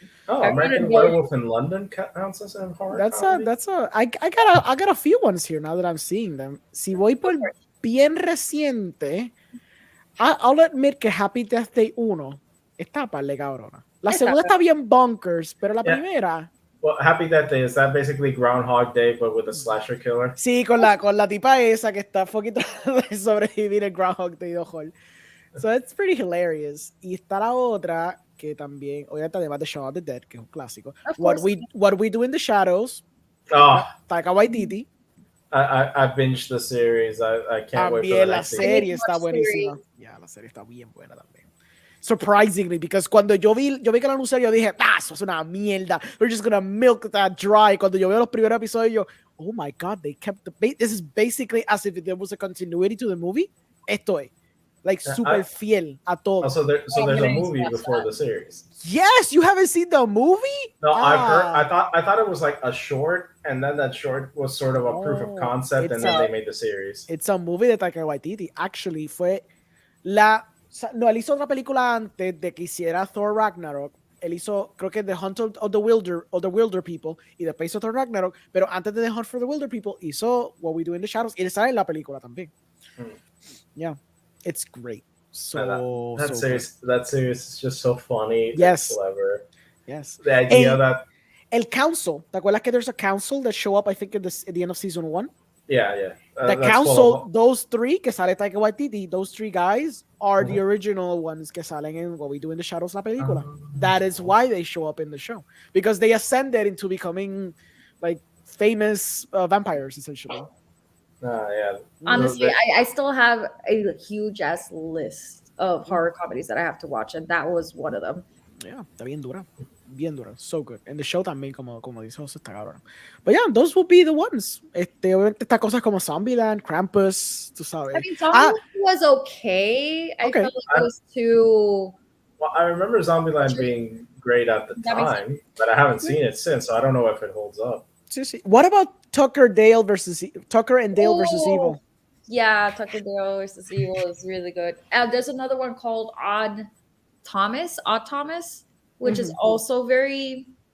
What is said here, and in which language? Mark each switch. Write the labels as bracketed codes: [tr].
[en] Oh, American Werewolf in London counts as a horror comedy? I got a few ones here now that I'm seeing them. [es] Si voy por bien reciente, [en] I'll admit [es] que Happy Death Day 1 está par de cabrona. La segunda está bien bonkers, pero la primera... [en] Well, Happy Death Day, is that basically Groundhog Day, but with a slasher killer? [es] Sí, con la tipa esa que está poquito de sobrevivir el Groundhog Day de horror. [en] So it's pretty hilarious. [es] Y está la otra que también, obviamente además de Shaun of the Dead, que es un clásico. [en] Of What course. We Do in the Shadows, Oh, Taika Waititi. I binged the series. I can't wait for the [es] También la [en] next season. [es] serie está buenísima. Ya, la serie está bien buena también. [en] Surprisingly, because [es] cuando yo vi que la anunciaron, yo dije, eso es una mierda. [en] We're just gonna milk that dry. [es] Cuando yo veo los primeros episodios, yo, [en] oh my God, they kept this is basically as if there was a continuity to the movie. [es] Esto es, like, super fiel a todo. [en] Oh, so there's a movie before the series. Yes, you haven't seen the movie? No, I've heard. I thought it was like a short, and then that short was sort of a proof of concept, and then they made the series. It's a movie de Taika Waititi. [es] Actually, fue no, él hizo otra película antes de que hiciera Thor Ragnarok. Él hizo, creo que The Hunt of the Wilder People, y después hizo Thor Ragnarok, pero antes de The Hunt for the Wilder People hizo What We Do in the Shadows, y él sale en la película también. [en] Yeah, it's great. So that series is just so funny. Yes, clever. Yes, the idea that [es] El Council. ¿Te acuerdas que [en] there's a council that show up? I think at the end of season 1. Yeah. The council, those three [es] que sale [en] Taika Waititi, those three guys are the original ones [es] que salen [en] in What We Do in the Shadows, [es] la película. [en] That is why they show up in the show, because they ascended into becoming like famous vampires, essentially. Yeah. Honestly, I still have a huge ass list of horror comedies that I have to watch, and that was one of them. [es] Yeah, está bien dura. Bien dura. [en] So good. And the show [es] también, como dice José, está cabrón. [en] But yeah, those will be the ones. [es] Obviamente estas cosas como Zombieland, Krampus, tú sabes. [en] I mean, Zombieland was okay. I felt like it was too... Well, I remember Zombieland being great at the time, but I haven't seen it since, so I don't know if it holds up. [es] Sí. [en] What about Tucker and Dale versus Evil? Yeah, Tucker Dale versus Evil is really good. There's another one called Odd Thomas, which is also very